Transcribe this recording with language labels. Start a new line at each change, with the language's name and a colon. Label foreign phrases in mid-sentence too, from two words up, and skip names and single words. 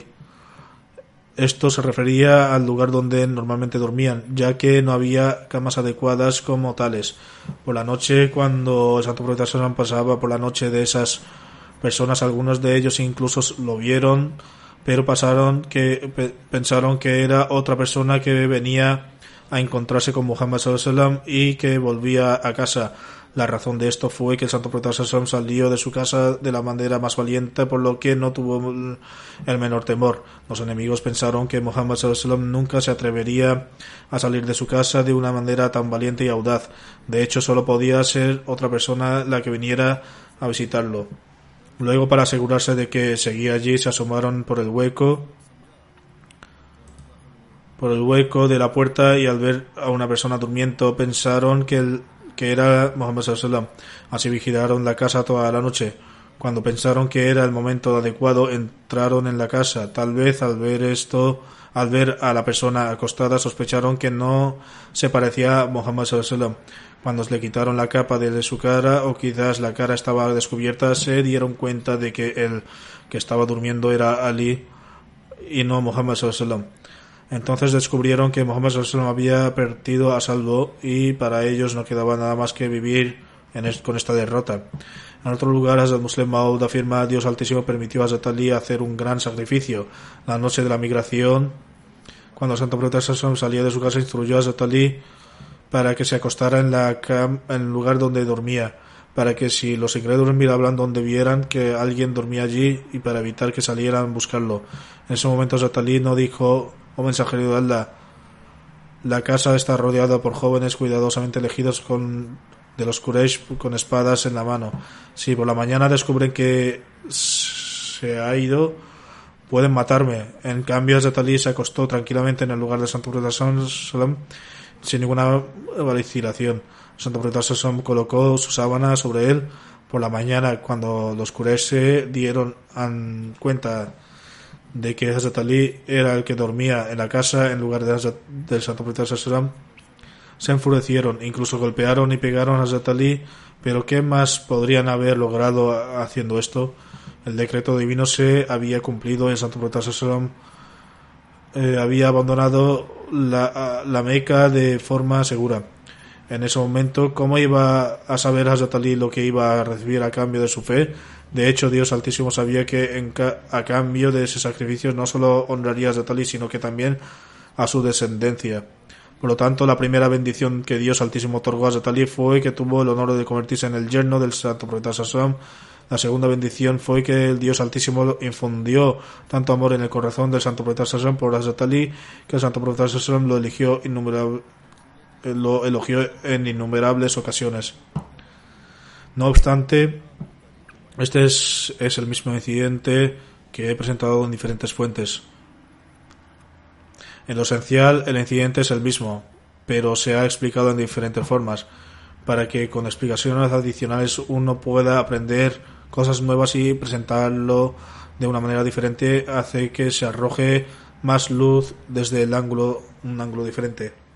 Spanish: Esto se refería al lugar donde normalmente dormían, ya que no había camas adecuadas como tales. Por la noche, cuando el santo profeta Sassam pasaba por la noche de esas personas, algunos de ellos incluso lo vieron, pero pensaron que era otra persona que venía a encontrarse con Muhammad
Arabic: صلى الله عليه وسلم
Spanish: y que volvía a casa. La razón de esto fue que el santo profeta
Arabic: صلى الله عليه وسلم
Spanish: salió de su casa de la manera más valiente, por lo que no tuvo el menor temor. Los enemigos pensaron que Muhammad
Arabic: صلى الله عليه وسلم
Spanish: nunca se atrevería a salir de su casa de una manera tan valiente y audaz. De hecho, solo podía ser otra persona la que viniera a visitarlo. Luego, para asegurarse de que seguía allí, se asomaron por el hueco de la puerta y al ver a una persona durmiendo pensaron que era Muhammad
Arabic: صلى الله عليه وسلم.
Spanish: Así vigilaron la casa toda la noche. Cuando pensaron que era el momento adecuado, entraron en la casa. Tal vez al ver a la persona acostada, sospecharon que no se parecía a Muhammad
Arabic: صلى الله عليه وسلم.
Spanish: Cuando le quitaron la capa de su cara, o quizás la cara estaba descubierta, se dieron cuenta de que el que estaba durmiendo era Ali y no Muhammad
Arabic: صلى الله عليه وسلم.
Spanish: Entonces descubrieron que Muhammad
Arabic: صلى الله عليه وسلم
Spanish: había partido a salvo y para ellos no quedaba nada más que vivir con esta derrota. En otro lugar, Hazrat Muslim Maud afirma: Dios Altísimo permitió a Hazrat Ali hacer un gran sacrificio. La noche de la migración, cuando el santo profeta
Arabic: صلى الله عليه وسلم
Spanish: salía de su casa, instruyó a Hazrat Ali para que se acostara en el lugar donde dormía, para que si los incrédulos miraban donde vieran que alguien dormía allí y para evitar que salieran a buscarlo. En ese momento Hazrat Ali no dijo: oh mensajero de Allah, la casa está rodeada por jóvenes cuidadosamente elegidos de los Quraysh con espadas en la mano. Si por la mañana descubren que se ha ido, pueden matarme. En cambio, Hazrat Ali se acostó tranquilamente en el lugar del santo profeta
Arabic: صلى الله عليه وسلم
Spanish: sin ninguna vacilación. El santo profeta
Arabic: صلى الله عليه وسلم
Spanish: colocó su sábana sobre él. Por la mañana, cuando los Quraysh se dieron cuenta de que Hazrat Ali era el que dormía en la casa en lugar del santo profeta
Arabic: صلى الله عليه وسلم,
Spanish: se enfurecieron, incluso golpearon y pegaron a Hazrat Ali. Pero ¿qué más podrían haber logrado haciendo esto? El decreto divino se había cumplido y el santo profeta
Arabic: صلى الله عليه وسلم
Spanish: había abandonado la Meca de forma segura. En ese momento, ¿cómo iba a saber Hazrat Ali lo que iba a recibir a cambio de su fe? De hecho, Dios Altísimo sabía que a cambio de ese sacrificio no solo honraría a Hazrat Ali, sino que también a su descendencia. Por lo tanto, la primera bendición que Dios Altísimo otorgó a Hazrat Ali fue que tuvo el honor de convertirse en el yerno del santo profeta
Arabic: صلى الله عليه وسلم.
Spanish: La segunda bendición fue que el Dios Altísimo infundió tanto amor en el corazón del santo profeta
Arabic: صلى الله عليه وسلم
Spanish: por Hazrat Ali, que el santo profeta
Arabic: صلى الله عليه وسلم
Spanish: lo elogió en innumerables ocasiones. No obstante, este es el mismo incidente que he presentado en diferentes fuentes. En lo esencial, el incidente es el mismo, pero se ha explicado en diferentes formas, para que con explicaciones adicionales uno pueda aprender cosas nuevas y presentarlo de una manera diferente, hace que se arroje más luz desde un ángulo diferente.